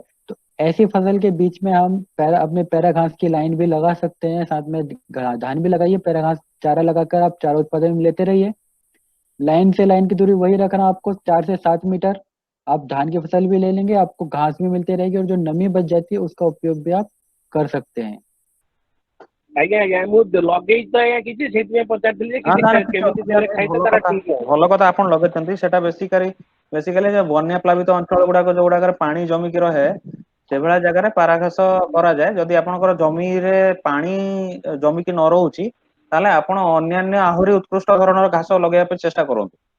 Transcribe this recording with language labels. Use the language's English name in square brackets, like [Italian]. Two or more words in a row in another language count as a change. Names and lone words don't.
[Hindi] तो ऐसी फसल के बीच में हम अपने पैरा घास की लाइन भी लगा सकते हैं, साथ में धान भी लगाइए, पैरा घास चारा लगाकर आप चारा उत्पादन भी लेते रहिए। लाइन से लाइन की दूरी वही रखना आपको, 4 से 7 मीटर। आप धान की फसल भी ले लेंगे, आपको घास भी मिलती रहेगी, और जो नमी बच जाती है उसका उपयोग भी आप कर सकते हैं। [Odia] ଆଜ୍ଞା ଆଜ୍ଞା ମୁଁ ଲଗେଇଛି ତ ଆଜ୍ଞା କିଛି, ସେଇଥିପାଇଁ ପଚାରିଥିଲି ଯେ [Hindi] हाँ [Odia] କିଛି [Hindi] ना निश्चित [Odia] କେମିତି ଦେଲେ ଖାଇତେ ତାର ଠିକ ହବ। ଭଲ କଥା ଆପଣ ଲଗେଇଛନ୍ତି। ସେଟା ବେସିକାଲି ଯୋଉ ବନ୍ୟା ପ୍ଲାବିତ ଅଞ୍ଚଳ ଗୁଡାକ ଯୋଉଗୁଡାକରେ ପାଣି ଜମିକି ରହେ ସେଭଳିଆ ଜାଗାରେ ପାରାଘାସ କରାଯାଏ। ଯଦି ଆପଣଙ୍କର ଜମିରେ ପାଣି ଜମିକି ନ ରହୁଛି ତାହେଲେ ଆପଣ ଅନ୍ୟାନ୍ୟ ଆହୁରି ଉତ୍କୃଷ୍ଟ ଧରଣର ଘାସ ଲଗେଇବା ପାଇଁ ଚେଷ୍ଟା କରନ୍ତୁ।